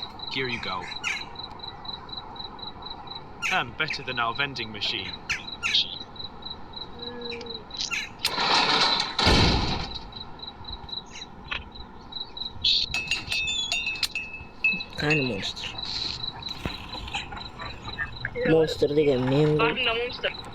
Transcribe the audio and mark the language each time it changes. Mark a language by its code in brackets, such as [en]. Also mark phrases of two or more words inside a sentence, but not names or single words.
[en] Here you go. Better than our vending machine. [kk] Қане монстр? Монстр деген мен ғой. Артында монстр.